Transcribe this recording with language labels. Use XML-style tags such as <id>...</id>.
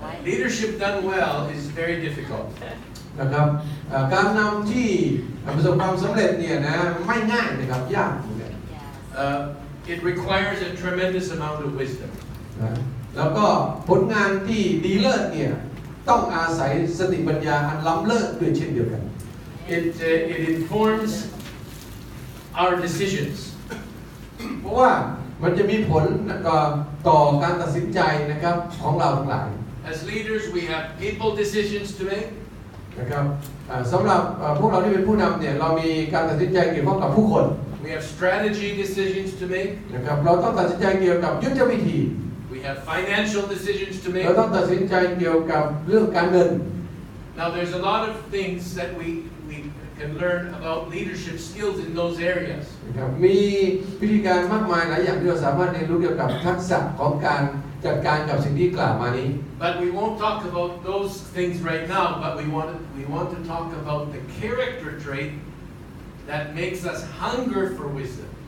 <en>Leadership done well is very difficult.</en> <th>นะครับการนำที่ประสบความสำเร็จเนี่ยนะไม่ง่ายนะครับยากเหมือนกัน</th> <en>It requires a tremendous amount of wisdom.</en> <th>นะแล้วก็ผลงานที่ดีเลิศเนี่ยต้องอาศัยสติปัญญาอันล้ำเลิศด้วยเช่นเดียวกัน</th> <en>It informs our decisions.</en> <th>เพราะว่ามันจะมีผลต่อการตัดสินใจนะครับของเราทั้งหลาย</th> <en>As leaders, we have people decisions to make.</en> <th>นะครับสำหรับพวกเราที่เป็นผู้นำเนี่ยเรามีการตัดสินใจเกี่ยวข้องกับผู้คน</th> <en>We have strategy decisions to make.</en> <th>นะครับเราต้องตัดสินใจเกี่ยวกับยุทธวิธี</th> <en>We have financial decisions to</en> <th>เรา</th> <en>make.</en> <th>ต้องตัดสินใจเกี่ยวกับเรื่องการเงิน</th> <en>Now, there's a lot of things that we can learn about leadership skills in those areas.</en> <th>นะครับมีวิธีการมากมายหลายอย่างที่เราสามารถเรียนรู้เกี่ยวกับทักษะของการจัดการกับสิ่งที่กล่าวมานี้</th> <en>But we won't talk about those things right now, but we want to talk about the character trait that makes us hunger for wisdom.</en>